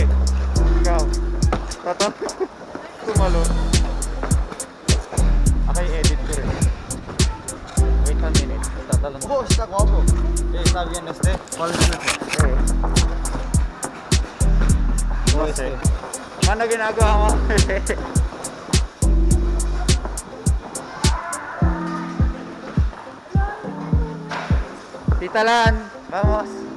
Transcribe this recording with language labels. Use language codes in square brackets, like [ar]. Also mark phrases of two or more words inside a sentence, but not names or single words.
[tl] Ikaw. Tato. Tumalon. Okay, edit ko rin. [en] Wait a minute. [tl] Tatalon. [es] Oh, está guapo. Está bien este. ¿Cuál es este? [tl] boss eh. Ano ginagawa mo? Tita Lan, vamos.